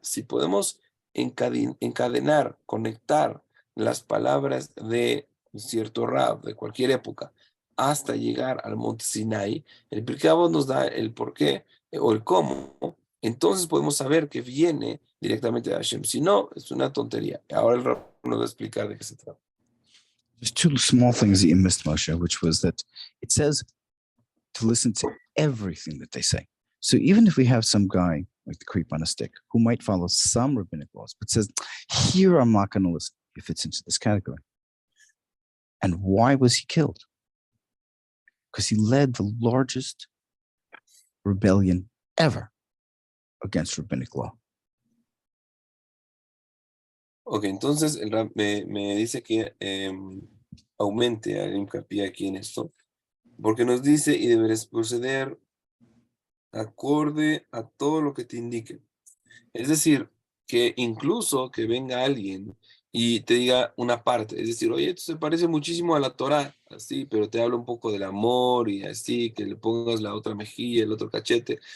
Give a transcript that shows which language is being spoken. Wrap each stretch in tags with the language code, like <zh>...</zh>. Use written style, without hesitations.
<es>Si podemos encadenar, conectar las palabras de un cierto Rab de cualquier época hasta llegar al monte Sinai, el Pirkei Avot nos da el por qué o el cómo. Entonces podemos saber que viene directamente de Hashem. Si no, es una tontería. Ahora el Rab nos va a explicar de qué se trata.</es> <en>There's two small things that you missed, Moshe, which was that it says to listen to everything that they say. So even if we have some guy like the creep on a stick who might follow some rabbinic laws, but says, here I'm not going to listen, he fits into this category. And why was he killed? Because he led the largest rebellion ever against rabbinic law.</en> <es>Ok, entonces el Rab me dice que aumente el hincapié aquí en esto, porque nos dice y deberás proceder acorde a todo lo que te indique. Es decir, que incluso que venga alguien y te diga una parte, es decir, oye, esto se parece muchísimo a la Torá, así, pero te habla un poco del amor y así, que le pongas la otra mejilla, el otro cachete.</es>